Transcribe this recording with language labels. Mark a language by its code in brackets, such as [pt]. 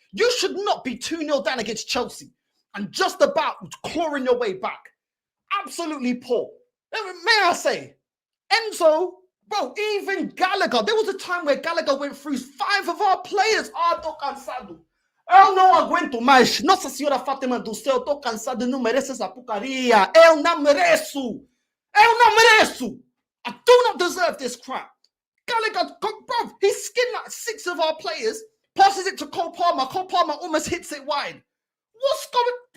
[en] You should not be 2-0 down against Chelsea and just about clawing your way back. Absolutely poor. May I say, Enzo, bro, even Gallagher. There was a time where Gallagher went through 5 of our players. [pt] Tô cansado. Eu não aguento mais. Nossa Senhora Fátima do céu, tô cansado. Não mereço essa porcaria. Eu não mereço. Eu não mereço. [en] I do not deserve this crap. Gallagher, bro, he skinned like 6 of our players, passes it to Cole Palmer. Cole Palmer almost hits it wide. What's going?